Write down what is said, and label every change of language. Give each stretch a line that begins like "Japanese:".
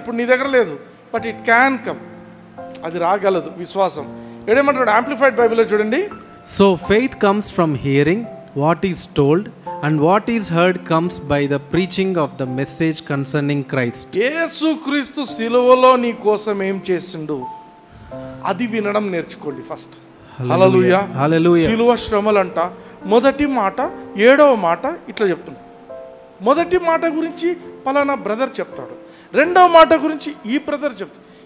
Telugu: ఇప్పుడు నీ దగ్గర లేదు,
English: But it can come.
Telugu: అది రాగలదు విశ్వాసం. ఏడేమంటాడు యాంప్లిఫైడ్ బైబిల్లో చూడండి.
English: So faith comes from hearing what is told, and what is heard comes by the preaching of the message concerning Christ.
Telugu: యేసుక్రీస్తు సిలువలో నీ కోసం ఏం చేసిండు అది వినడం నేర్చుకోండి ఫస్ట్. హల్లెలూయా, హల్లెలూయా. సిలువ శ్రమలంట. మొదటి మాట 7వ మాట ఇట్లా చెప్తున్నాడు. మొదటి మాట గురించి పలానా బ్రదర్ చెప్తాడు, రెండవ మాట గురించి ఈ బ్రదర్ చెప్తాడు.